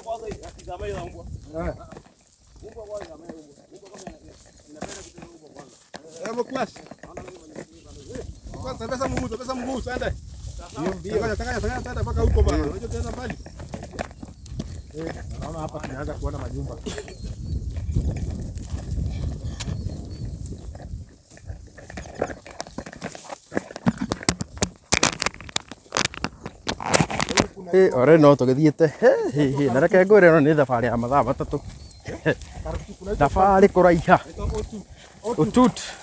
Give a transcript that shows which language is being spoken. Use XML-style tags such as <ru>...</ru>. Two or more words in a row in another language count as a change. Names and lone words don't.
<sw>Pesa mguu, twende. Tanga mpaka huko bana. Unajua tena mbali. Naona hapa tunaanza kuona majumba.</sw> <ki>Ore no tugithiete na reke ngwire no ni thabarĩ ya mathaa matatũ. Thabarĩ kũraiha ũtut</ki>